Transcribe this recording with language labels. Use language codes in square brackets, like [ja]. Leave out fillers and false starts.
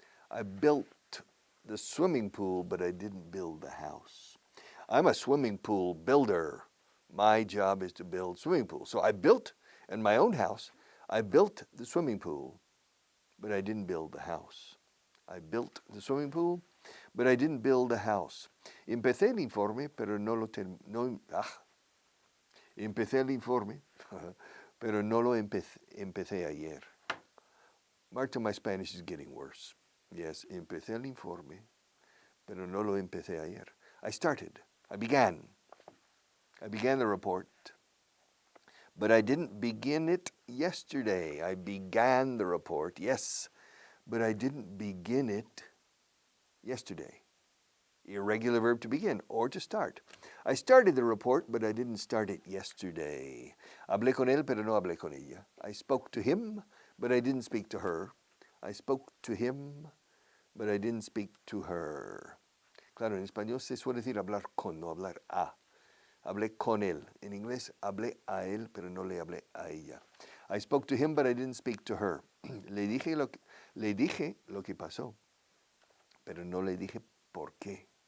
[en] I built the swimming pool, but I didn't build the house. I'm a swimming pool builder. My job is to build swimming pools. So I built, in my own house, I built the swimming pool, but I didn't build the house. I built the swimming pool, but I didn't build the house. [es] Empecé el informe, pero no lo Empecé el informe, pero no lo empecé ayer. [en] Marta, my Spanish is getting worse. [es] Yes, empecé el informe, pero no lo empecé ayer. [en] I began the report, but I didn't begin it yesterday. I began the report, yes, but I didn't begin it yesterday. Irregular verb to begin or to start. I started the report, but I didn't start it yesterday. [es] Hablé con él, pero no hablé con ella. [en] I spoke to him, but I didn't speak to her. I spoke to him, but I didn't speak to her. [es] Claro, en español se suele decir hablar con, no hablar a. Hablé con él. En inglés, hablé a él, pero no le hablé a ella. [en] I spoke to him, but I didn't speak to her. [es] Le dije lo que pasó, pero no le dije por qué.